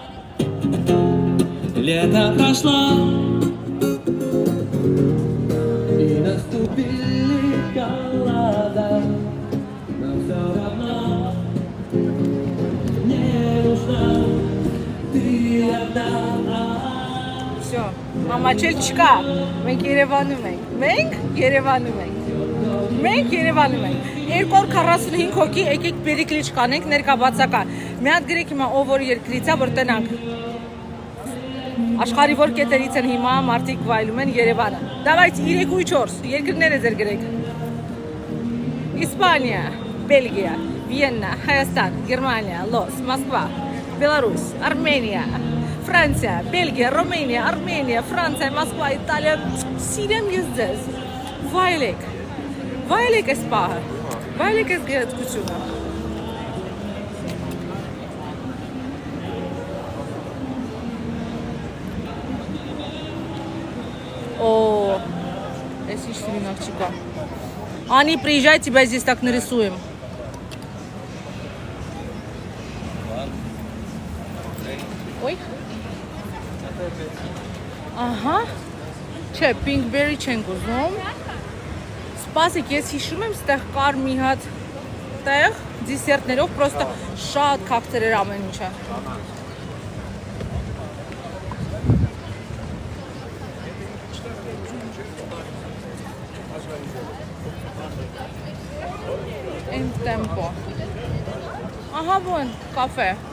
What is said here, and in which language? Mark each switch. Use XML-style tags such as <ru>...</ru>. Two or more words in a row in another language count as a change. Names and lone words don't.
<ru>Лето прошло, и наступили холода, но все равно мне нужна ты одна. Всё,</ru> <hy>ամաչել չկա։ Մենք Երևանում ենք։ Մենք Երևանում ենք։ 245 հոգի եկեք բերիկլիչ կանենք ներկաբացական։ Մի հատ գրեք հիմա ով որ երկրից է որ տնանք։ Աշխարհի որ կետերից են հիմա մարդիկ վայելում են Երևանը։ Давайте 3 ու 4 երկրները ձեր գրեք։ Իսպանիա, Բելգիա, Վիեննա, Հայաստան, Գերմանիա, Լոս, Մոսկվա, Բելարուս, Արմենիա, Ֆրանսիա, Բելգիա, Ռումենիա, Արմենիա, Ֆրանսիա, Մոսկվա, Իտալիա, Սիրիան ես ձեզ։ Վայելեք այս պահը։ Վայելեք այս գեղեցկությունը։</hy> <ru>О, если что немножечко. Ани, приезжай, тебя здесь так нарисуем. Ой.</ru> <hy>Ահա։ Չէ, Pinkberry չենք ուզում։ Սպասեք, ես հիշում եմ, ստեղ կար մի հատ տեղ դիսերտներով, պրոստը շատ քակտեր էր ամեն ինչը։ Են տեմպո։ Ահա բուն, կաֆե։</hy>